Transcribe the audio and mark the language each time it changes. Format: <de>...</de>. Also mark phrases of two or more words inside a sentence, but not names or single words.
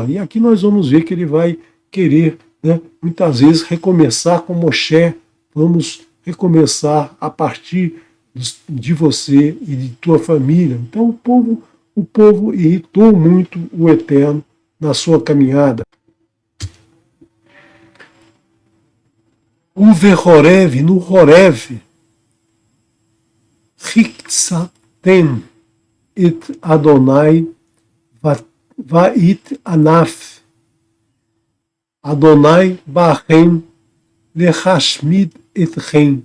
<pt>E aqui nós vamos ver que ele vai querer, né, muitas vezes recomeçar com Moshe. Vamos recomeçar a partir de você e de tua família. Então o povo irritou muito o Eterno na sua caminhada.</pt> <he>ובחרב, no Horev, הקצפתם את אדני ויתאנף, אדני בכם להשמיד אתכם.</he>